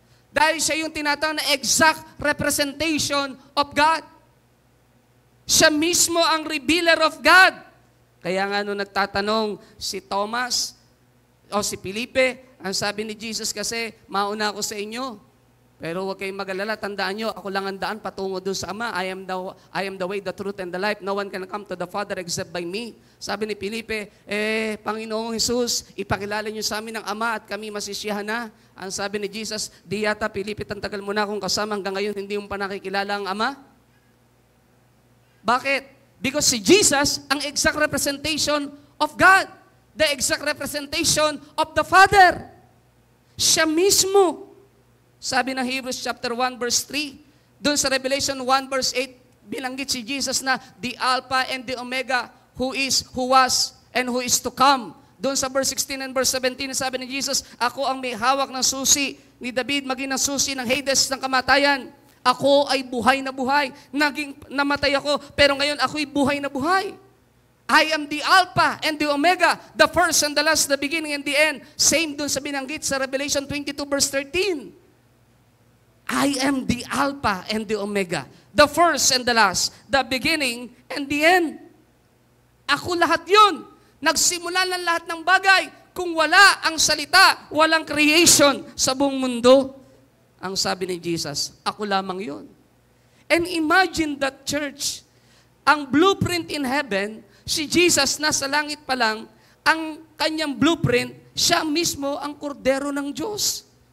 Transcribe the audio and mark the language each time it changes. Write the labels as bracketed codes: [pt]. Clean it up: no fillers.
[tl] Dahil siya yung tinatawag na [en] exact representation of God. [tl] Siya mismo ang [en] revealer of God. [tl] Kaya nga nung nagtatanong si Thomas o si Felipe, ang sabi ni Jesus kasi, mauna ako sa inyo. Pero huwag kayong mag-alala, tandaan nyo, ako lang ang daan patungo doon sa Ama. [en] I am the way, the truth, and the life. No one can come to the Father except by me. [tl] Sabi ni Felipe, Panginoong Jesus, ipakilala nyo sa amin ang Ama at kami masisiyahan na. Ang sabi ni Jesus, di yata Felipe, tantagal mo na akong kasama hanggang ngayon, hindi mo pa nakikilala ang Ama. Bakit? [en] Because si Jesus, ang exact representation of God. The exact representation of the Father. [tl] Siya mismo. Sabi ng [en] Hebrews chapter 1 verse 3, doon sa Revelation 1 verse 8, binanggit si Jesus na the Alpha and the Omega, who is, who was, and who is to come. [tl] Doon sa verse 16 and verse 17, sabi ni Jesus, ako ang may hawak ng susi ni David, maging ng susi ng Hades ng kamatayan. Ako ay buhay na buhay. Namatay ako, pero ngayon ako'y buhay na buhay. [en] I am the Alpha and the Omega, the first and the last, the beginning and the end. Same [tl] doon sa binanggit sa [en] Revelation 22 verse 13. I am the Alpha and the Omega, the first and the last, the beginning and the end. [tl] Ako lahat yun. Nagsimula ng lahat ng bagay. Kung wala ang salita, walang creation sa buong mundo. Ang sabi ni Jesus, ako lamang yun. [en] And imagine that, church, [tl] ang [en] blueprint in heaven, [tl] si Jesus nasa langit pa lang, ang kanyang blueprint, siya mismo ang kordero ng Diyos.